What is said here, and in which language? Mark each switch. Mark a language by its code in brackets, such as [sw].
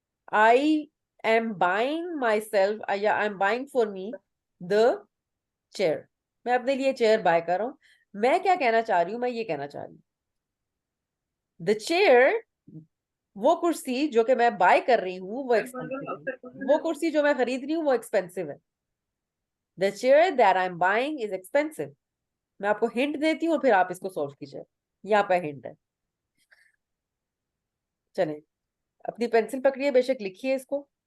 [en] I am buying myself, या I am buying for me the chair. [hi] मैं अपने लिए चेयर बाय कर रहा हूँ। मैं क्या कहना चाह रही हूँ, मैं ये कहना चाह रही हूँ [en] the chair, [hi] वो कुर्सी जो कि मैं बाय कर रही हूँ वो एक्सपेंसिव है। वो कुर्सी जो मैं खरीद रही हूँ वो एक्सपेंसिव है। [en] The chair that I'm buying is expensive. [hi] मैं आपको हिंट देती हूँ फिर आप इसको सोल्व कीजिए। यहाँ पे हिंट है। चले अपनी पेंसिल पकड़िए, बेशक लिखिए इसको।